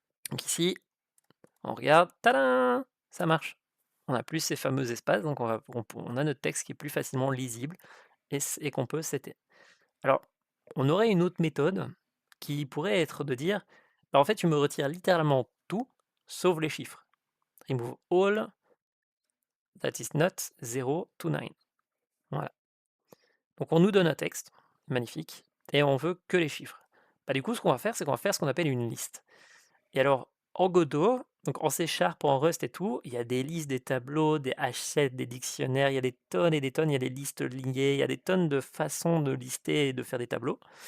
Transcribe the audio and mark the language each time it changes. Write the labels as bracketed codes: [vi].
[fr] Donc ici, on regarde, tadam! Ça marche. On a plus ces fameux espaces, donc on a notre texte qui est plus facilement lisible et qu'on peut setter. Alors, on aurait une autre méthode qui pourrait être de dire, bah, en fait, tu me retires littéralement tout, sauf les chiffres. [en] Remove all that is not 0 to 9. [fr] Voilà. Donc on nous donne un texte, magnifique, et on veut que les chiffres. Bah, du coup, ce qu'on va faire, c'est qu'on va faire ce qu'on appelle une liste. Et alors, en Godot, donc en C# en Rust et tout, il y a des listes, des tableaux, des H7, des dictionnaires, il y a des tonnes et des tonnes, il y a des listes liées, il y a des tonnes de façons de lister et de faire des tableaux.